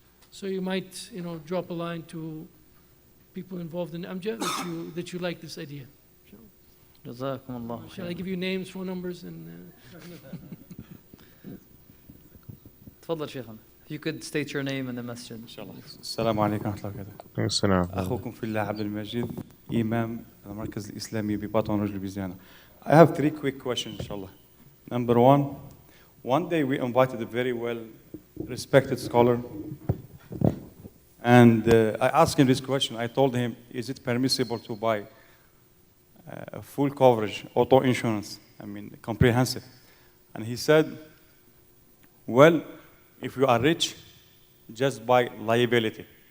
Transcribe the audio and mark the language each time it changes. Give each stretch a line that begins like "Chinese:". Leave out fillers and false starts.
English: So you might, drop a line to people involved in AMJA that you like this idea. Jazakumullah khair. Shall I give you names, phone numbers, and?
Arabic: تفضل شيخنا.
English: If you could state your name in the masjid.
Arabic: السلام عليكم ورحمة الله وبركاته. السلام. أخوكم في الله عبد المجيد إمام المركز الإسلامي بباطن رجل بيزيانا.
English: I have 3 quick questions, inshallah. Number 1, One day we invited a very well respected scholar, and I asked him this question. I told him, is it permissible to buy full coverage, auto insurance, comprehensive? And he said, well, if you are rich, just buy liability.